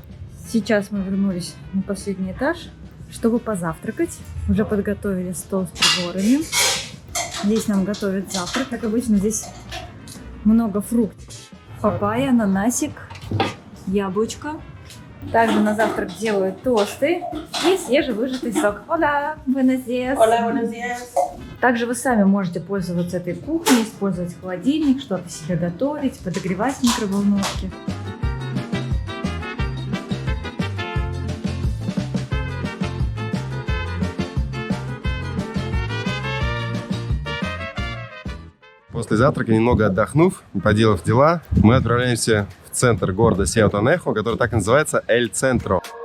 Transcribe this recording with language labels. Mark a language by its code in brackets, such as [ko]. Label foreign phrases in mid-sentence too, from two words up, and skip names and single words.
[ru] Сейчас мы вернулись на последний этаж, чтобы позавтракать. Уже подготовили стол с приборами. Здесь нам готовят завтрак. Как обычно, здесь много фруктов. Папайя, ананасик, яблочко. Также на завтрак делают тосты и свежевыжатый сок. [es] Hola, buenos días. Hola, buenos días. [ru] Также вы сами можете пользоваться этой кухней, использовать холодильник, что-то себе готовить, подогревать в микроволновке. После завтрака, немного отдохнув, поделав дела, мы отправляемся в центр города Сеуатанехо, который так и называется Эль Центро.